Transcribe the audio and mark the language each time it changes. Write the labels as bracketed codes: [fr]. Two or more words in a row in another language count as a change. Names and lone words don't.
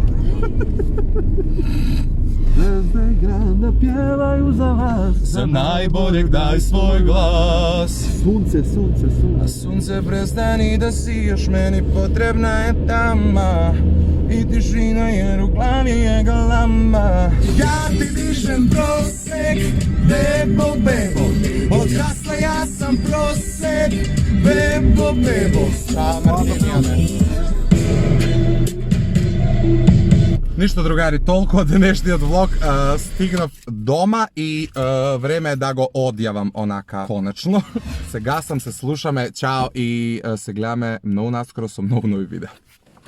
[sr] Звезде града пјевају за вас. За најболјег дај свој глас. Сунце, сунце, сунце. Сунце престани да сијаш, мени потребна е тама. И тишина jer u glavi je galama. Ja ti dižem prosek, bebo, bebo. Od hasla ja sam prosek, bebo, bebo. [mk] Ништо другари, толку од денешниот влог. Стигнав дома и време е да го одјавам онака конечно. Сега сам се слушаме, чао и се гледаме многу наскоро со многу нови видеа.